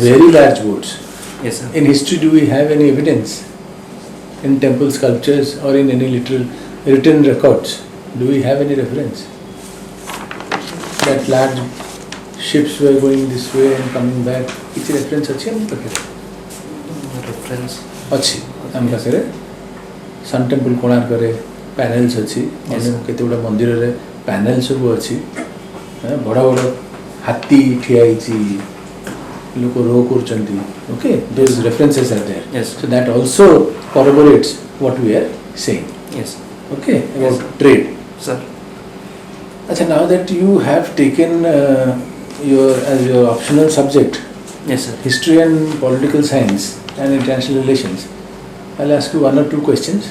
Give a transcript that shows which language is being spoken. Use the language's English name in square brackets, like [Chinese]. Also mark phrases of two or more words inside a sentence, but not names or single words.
[English] very large boats. Yes, sir. In history, do we have any evidence in temple sculptures or in any written records? Do we have any reference that large ships were going this way and coming back? Which reference [Odia] ଅଛି ଆମ ପାଖରେ? [English] Reference [Odia] ଅଛି ଆମ ପାଖରେ [English] sun temple [Odia] କୋଣାର୍କରେ ପ୍ୟାନେଲ୍ସ ଅଛି, କେତେ ଗୁଡ଼ା ମନ୍ଦିରରେ ପ୍ୟାନେଲ୍ ସବୁ ଅଛି, ବଡ଼ ବଡ଼ ହାତୀ ଠିଆ ହେଇଛି, ଲୋକ ରୋ କରୁଛନ୍ତି. [English] Okay, those references are there. Yes. So that also corroborates what we are saying. Yes, Okay, about Yes. trade. sir. Achha, now that you have taken as your optional subject Yes, sir. history and political science and international relations, I'll ask you one or two questions.